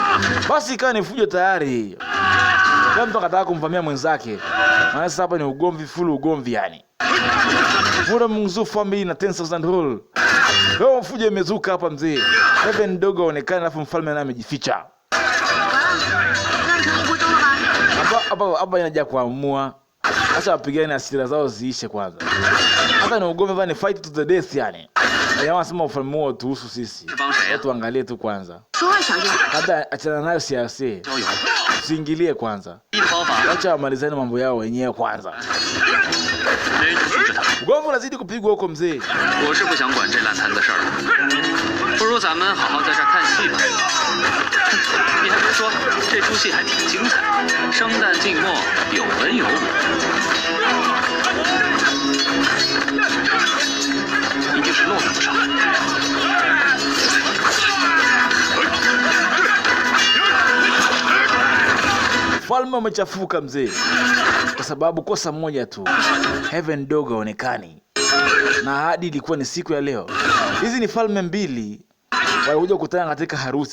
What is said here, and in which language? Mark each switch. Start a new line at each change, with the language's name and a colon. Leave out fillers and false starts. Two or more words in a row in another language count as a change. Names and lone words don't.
Swahili: Basi ikawa ni fujo tayari. Kama mtu akataka kumvamia mwenzake. Maana sasa hapa ni ugomvi, full ugomvi yani. Mura Mungu family na 10,000 hall. Leo fujo imezuka hapa mzee. Heaven Dog aonekana, alafu mfalme naye amejificha.
Chinese: 乱成一锅粥了吧？
Swahili: Hapa inaja kuamua. Sasa wapigane hasira zao ziishe kwanza. Hata ni ugomvi bali
English: fight to the death
Swahili: yani. Jamaa sema ufalme wao tuhusu sisi. Watu angalie tu kwanza. Hata achana nayo siasa. Usiingilie kwanza. Acha wamalizane mambo yao wenyewe kwanza. Ugomvi unazidi kupigwa huko mzee.
Chinese: 我是不想管这烂摊子事儿了，不如咱们好好在这儿看戏吧。你还别说，这出戏还挺精彩，生旦净末有文有武。一定是漏了不少。
Swahili: Falme umechafuka mzee. Kwa sababu kosa moja tu. Heaven Dog haonekani. Na hadi ilikuwa ni siku ya leo. Hizi ni falme mbili walikuja kukutana katika harusi.